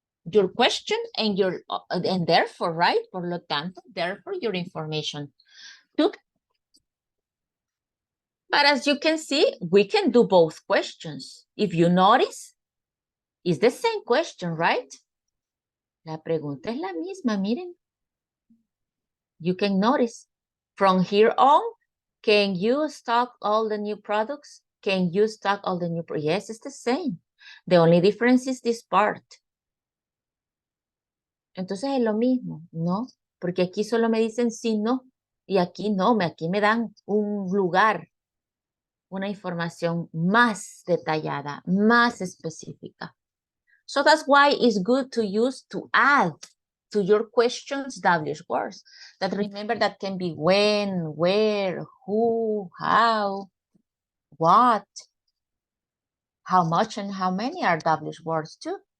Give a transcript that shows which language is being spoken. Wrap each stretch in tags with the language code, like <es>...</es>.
<en>Your question and and therefore, right?</en> <es>Por lo tanto,</es> <en>therefore, your information too. But as you can see, we can do both questions. If you notice, it's the same question, right?</en> <es>La pregunta es la misma, miren.</es> <en>You can notice. From here on, can you stock all the new products? Can you stock all the new products? Yes, it's the same. The only difference is this part.</en> <es>Entonces es lo mismo, ¿no? Porque aquí solo me dicen sí, no. Y aquí no, aquí me dan un lugar, una información más detallada, más específica.</es> <en>So that's why it's good to use to add to your questions WH words. That remember that can be when, where, who, how, what, how much, and how many are WH words too.</en>